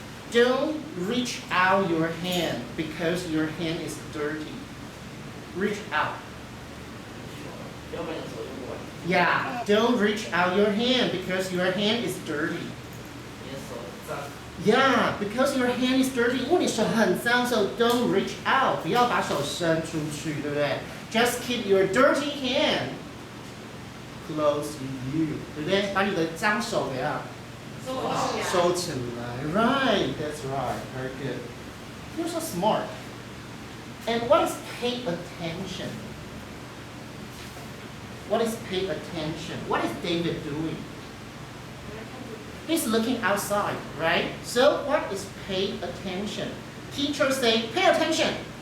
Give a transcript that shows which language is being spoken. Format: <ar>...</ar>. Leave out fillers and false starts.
<en>Don't reach out your hand because your hand is dirty. Reach out.</en> <zh>不要把你的手用过来。</zh> <en>Yeah, don't reach out your hand because your hand is dirty.</en> <zh>你的手脏。</zh> <en>Yeah, because your hand is dirty.</en> <zh>因为你手很脏</zh> <en>so don't reach out.</en> <zh>不要把手伸出去，对不对？</zh> <en>Just keep your dirty hand close to you.</en> <zh>对不对？把你的脏手给它收起来.</zh> <en>Right, that's right. Very good. You're so smart. And what is pay attention? What is pay attention? What is David doing? He's looking outside, right? So what is pay attention? Teacher say, pay attention.</en>